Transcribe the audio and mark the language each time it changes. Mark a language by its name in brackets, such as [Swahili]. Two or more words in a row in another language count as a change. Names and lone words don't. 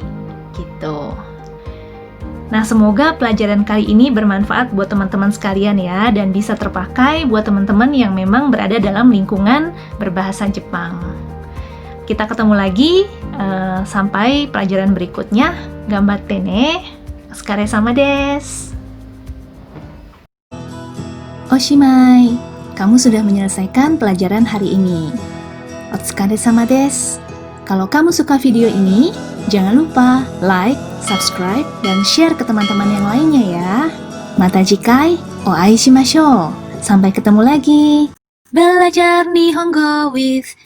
[Indonesian] Gitu. Nah, semoga pelajaran kali ini bermanfaat buat teman-teman sekalian ya, dan bisa terpakai buat teman-teman yang memang berada dalam lingkungan berbahasa Jepang. Kita ketemu lagi sampai pelajaran berikutnya. [Japanese] 頑張ってね。お疲れ様です. [Indonesian] Oshimai, kamu sudah menyelesaikan pelajaran hari ini. [Japanese] お疲れ様です. [Indonesian] Kalau kamu suka video ini, jangan lupa like, subscribe, dan share ke teman-teman yang lainnya ya. [Japanese] また次回、お会いしましょう. [Indonesian] Sampai ketemu lagi. Belajar Nihongo with Virga.